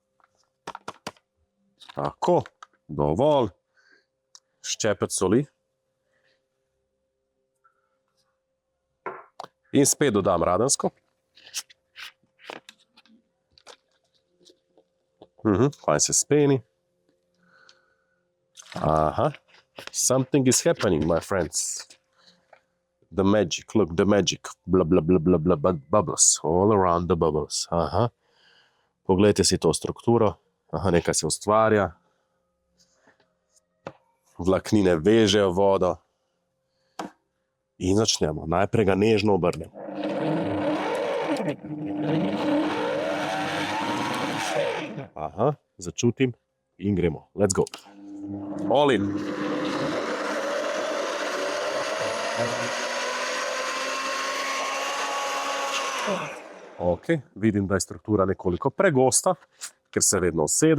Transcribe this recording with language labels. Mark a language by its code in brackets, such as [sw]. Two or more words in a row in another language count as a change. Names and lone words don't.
[sl] Tako, dovolj. Ščepec soli. In spet dodam radensko. Fajn se speni. Aha. [en] Something is happening, my friends. The magic, look, the magic. Blah, blah, blah, blah, blah, bubbles. All around the bubbles. Aha. [sl] Poglejte si to strukturo. Aha, nekaj se ustvarja. Vlaknine vežejo vodo. In začnemo. Najprej ga nežno obrnemo. Aha, začutim in gremo. [en] Let's go. All in. [sl] Ok, vidim, da je struktura nekoliko pregosta, ker se vedno usede.